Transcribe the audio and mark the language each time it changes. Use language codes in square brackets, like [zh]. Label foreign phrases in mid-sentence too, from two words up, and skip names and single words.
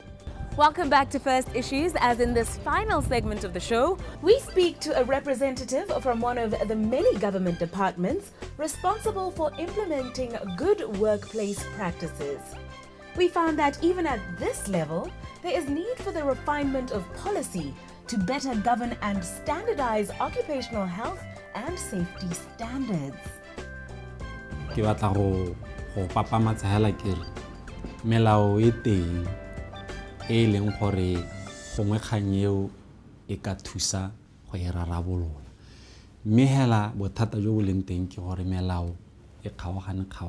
[en] Welcome back to First Issues. As in this final segment of the show, we speak to a representative from one of the many government departments responsible for implementing good workplace practices. We found that even at this level, there is need for the refinement of policy to better govern and standardize occupational health and safety standards. [tn] Ke batla go papamatsa hela kere melao e teng e leng gore gongwe kgang eo e ka thusa go e rarabolola, mme hela bothata jo bo leng teng ke gore melao e kgaogane